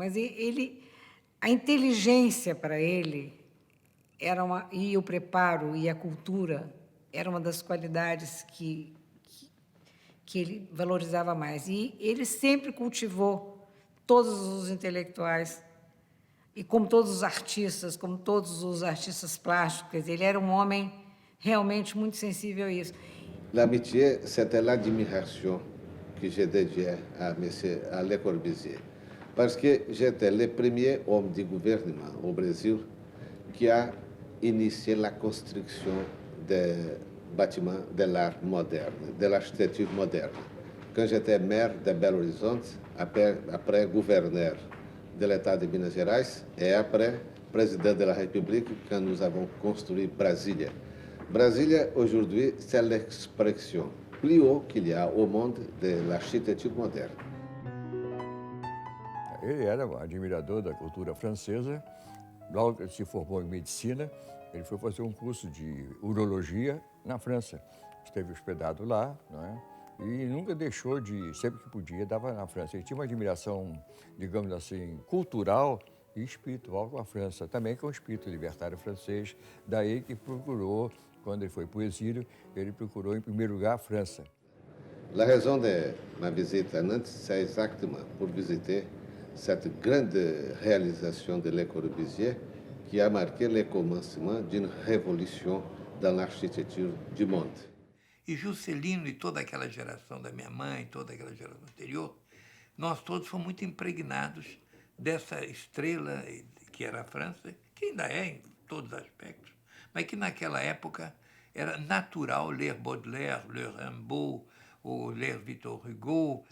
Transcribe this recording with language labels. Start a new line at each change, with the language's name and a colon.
Portuguese: Mas a inteligência para ele e o preparo e a cultura era uma das qualidades que ele valorizava mais. E ele sempre cultivou todos os intelectuais, e como todos os artistas plásticos, ele era um homem realmente muito sensível a isso.
French: L'amitié, c'était l'admiration que je dédiais à Le Corbusier, parce que j'étais le premier homme de gouvernement au Brésil qui a initié la construction des bâtiments de l'art moderne, de l'architecture moderne. Quand j'étais maire de Belo Horizonte, après gouverneur de l'État de Minas Gerais et après président de la République quand nous avons construit Brasilia. Brasilia, aujourd'hui, c'est l'expression plus haut qu'il y a au monde de l'architecture moderne.
Portuguese: Ele era um admirador da cultura francesa. Logo que ele se formou em medicina, ele foi fazer um curso de urologia na França. esteve hospedado lá, não é? E nunca deixou de, sempre que podia, dava na França. Ele tinha uma admiração, digamos assim, cultural e espiritual com a França, também com o espírito libertário francês. Daí que procurou, quando ele foi para o exílio, ele procurou, em primeiro lugar, a França.
French: La raison de ma visite à Nantes, c'est exactement pour visiter cette grande réalisation de Le Corbusier qui a marqué le commencement d'une révolution dans l'architecture du monde.
Portuguese: E Juscelino e toda aquela geração da minha mãe, toda aquela geração anterior, nós todos fomos muito impregnados dessa estrela que era a França, que ainda é em todos os aspectos, mas que naquela época era natural ler Baudelaire, ler Rimbaud, ou ler Victor Hugo.